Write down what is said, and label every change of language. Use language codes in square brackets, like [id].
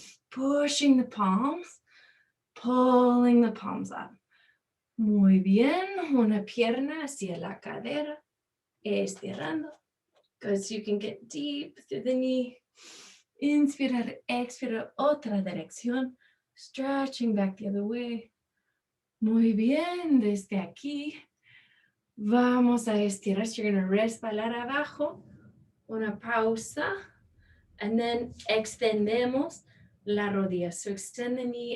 [en] Pushing the palms, pulling the palms up. [es] Muy bien. Una pierna hacia la cadera. Estirando. [en] Good, so you can get deep through the knee. [es] Inspirar, expirar, otra dirección. [en] Stretching back the other way. [es] Muy bien, desde aquí. Vamos a estirar. [en] So you're going to [es] resbalar abajo. Una pausa. [en] And then [es] extendemos la rodilla. [en] So extend the knee.